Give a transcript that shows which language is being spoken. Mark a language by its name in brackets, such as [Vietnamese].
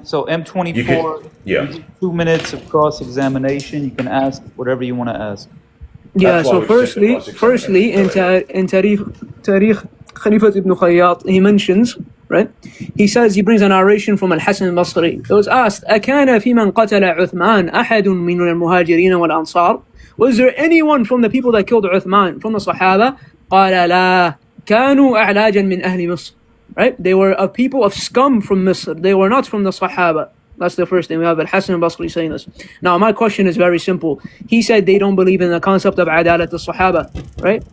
[English] So M24, 2 minutes of cross-examination. You can ask whatever you want to ask. Yeah, so firstly, in Tarikh Khalifat ibn Khayyat, he mentions, right? He says, he brings a narration from Al-Hasan al-Basri. It was asked, [Arabic] أَكَانَ فِي مَنْ قَتَلَ عُثْمَانَ أَحَدٌ مِنْ الْمُهَاجِرِينَ وَالْأَنصَارِ? [English] Was there anyone from the people that killed Uthman, from the Sahaba? [Arabic] قَالَ لَا كَانُوا أَعْلَاجًا مِنْ أَهْلِ مِصْرِ. [English] Right? They were a people of scum from Misr. They were not from the Sahaba. That's the first thing. We have Al-Hasan al-Basri saying this. Now, my question is very simple. He said they don't believe in the concept of Adalat al-Sahaba. Right?